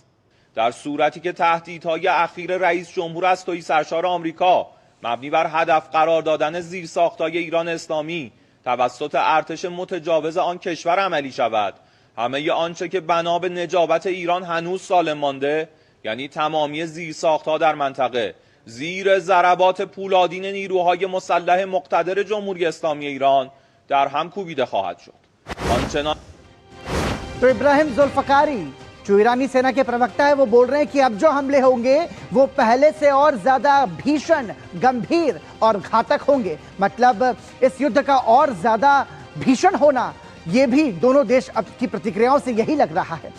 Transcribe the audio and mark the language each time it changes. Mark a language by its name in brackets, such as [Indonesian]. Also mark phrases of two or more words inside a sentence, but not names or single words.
[Persian] در صورتی که تهدیدهای اخیر رئیس جمهور از تویی سرشار آمریکا مبنی بر هدف قرار دادن زیرساخت‌های ایران اسلامی توسط ارتش متجاوز آن کشور عملی شود، همه آنچه که بنا به نجابت ایران هنوز سالم مانده، یعنی تمامی زیرساخت‌ها در منطقه زیر ضربات پولادین نیروهای مسلح مقتدر جمهوری اسلامی ایران در هم کوبیده خواهد شد. آنچنان [Hindi] तो इब्राहिम जुल्फकारी जो ईरानी सेना के प्रवक्ता है वो बोल रहे हैं कि अब जो हमले होंगे वो पहले से और ज्यादा भीषण, गंभीर और घातक होंगे। मतलब इस युद्ध का और ज्यादा भीषण होना ये भी दोनों देश अब की प्रतिक्रियाओं से यही लग रहा है।